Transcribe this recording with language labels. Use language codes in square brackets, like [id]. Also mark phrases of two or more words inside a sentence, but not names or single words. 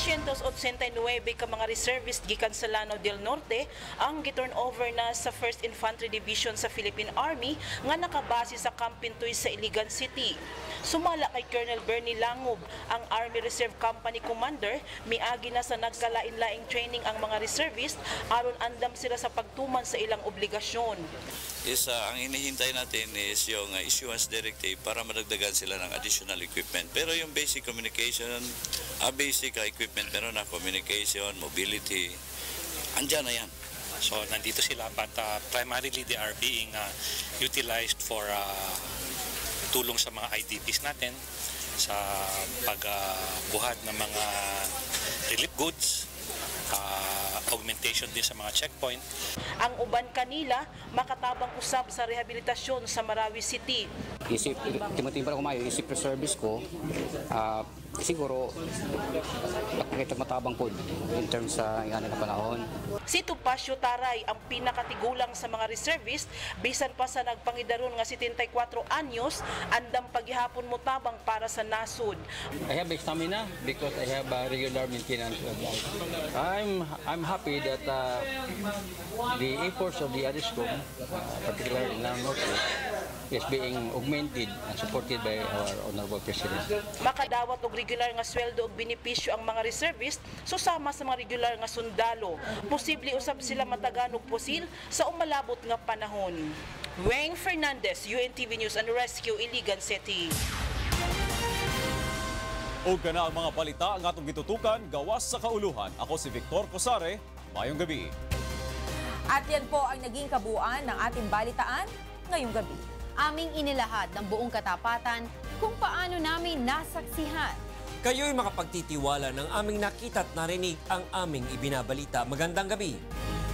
[ceb] 689 ka mga reservist gikan sa Lanao del Norte ang giturn over na sa 1st Infantry Division sa Philippine Army nga nakabase sa Camp Pintoy sa Iligan City. Sumala kay Colonel Bernie Langob, ang Army Reserve Company Commander, miagi na sa nagkalain-laing training ang mga reservist aron andam sila sa pagtuman sa ilang obligasyon. [tl] Ang hinihintay natin is yung [en] issuance directive [tl] para madagdagan sila ng [en] additional equipment. [tl] Pero yung [en] basic communication, basic equipment, [tl] meron na [en] communication, mobility, [tl] andyan na yan. So nandito sila [en] but primarily they are being utilized for [tl] tulong sa mga IDPs natin sa pagbuhat ng mga [en] relief goods, [tl] augmentation din sa mga checkpoint. [ceb] Ang uban kanila makatabang usab sa rehabilitasyon sa Marawi City. Isip timotibra ko mayo isip service ko siguro pakita matabang po [en] in terms [ceb] sa nga na panahon. Si Topacio Taray ang pinakatigulang sa mga reservist bisan pa sa nagpangidaron nga 74 anyos andam paghihapon mo tabang para sa nasud. [en] I have stamina because I have regular maintenance of life. I'm happy that the efforts of the ADISCOM, particularly in Lanao Norte, is being augmented and supported by our Honorable President. [ceb] Makadawat og regular nga sweldo og benepisyo ang mga reservist susama sa mga regular nga sundalo. Posible usab sila matagan og pusil sa umalabot nga panahon. Weng Fernandez, UNTV News and Rescue, Iligan City. O gana ang mga balita ang atong gitutukan gawas sa kauluhan. Ako si Victor Cosare. Mayong gabi. [tl] At yan po ang naging kabuuan ng ating balitaan ngayong gabi. Aming inilahad ng buong katapatan kung paano namin nasaksihan. Kayo'y makapagtitiwala ng aming nakita at narinig ang aming ibinabalita. Magandang gabi.